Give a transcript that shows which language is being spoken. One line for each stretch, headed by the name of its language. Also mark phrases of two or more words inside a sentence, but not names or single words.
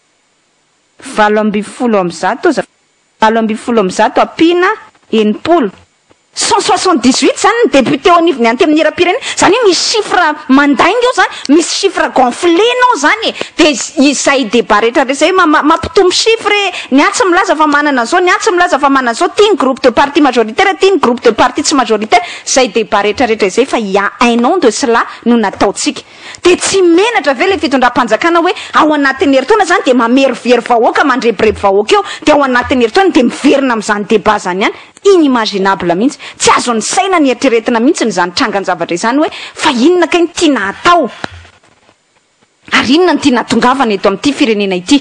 Malagasy: 7 ampina enimpolo 178 zany ny député ao anivony anty amin'ny hira-pirenena zany hoe misy chiffre mandainga eo zany, misy chiffre gonflenao zany de izay débat rehetra rehetra hoe mampitombo chiffre niatsy milaza fa manana zao, niatsy milaza fa manana zao, tiany
French: groupe de parti majoritaire,
Malagasy: tiany
French: groupe de parti
Malagasy: tsy majoritaire, zay débat rehetra rehetra izay fa
French: il y a un an de cela
Malagasy: no nataotsika. De tsy menatra ve le fitondram-panjakana hoe ao anatin'ny herintaona zany de mamerivery vahoaka mandrebireby vahoaka eo de ao anatin'ny herintaona de miverina amin'izany débat zany ihany. Inimaginable mihitsy, tsy azo ny saina ny eritreretina mihitsy ny zany trangan-javatra izany hoe fa inona kay ny tiana atao ary inona ny tiana tongavana eto amin'ity firenena ity.